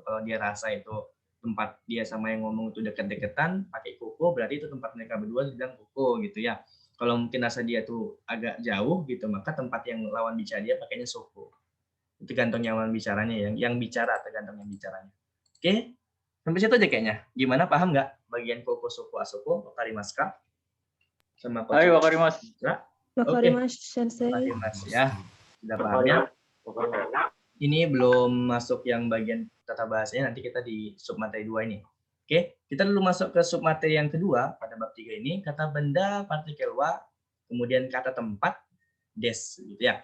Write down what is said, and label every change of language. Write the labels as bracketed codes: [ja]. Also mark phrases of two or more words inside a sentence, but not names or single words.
[id] Kalau dia rasa itu tempat dia sama yang ngomong itu dekat-dekatan, pakai koko, berarti itu tempat mereka berdua sedang koko gitu ya. Kalau mungkin rasa dia tuh agak jauh gitu, maka tempat yang lawan bicara dia pakainya soko. Itu tergantung yang lawan bicaranya, yang bicara tergantung yang bicaranya. Oke, sampai situ aja kayaknya. Gimana, paham nggak bagian [ja] ここ、そこ, あそこ、わかります か? [id] Sama Ayo, wakarimasu. Oke, Sensei. wakarimasu ya. Sudah paham ya? Ini belum masuk yang bagian tata bahasanya, nanti kita di submateri 2 ini. Oke, kita dulu masuk ke submateri yang kedua pada bab 3 ini, kata benda, partikel wa, kemudian kata tempat, des, gitu ya.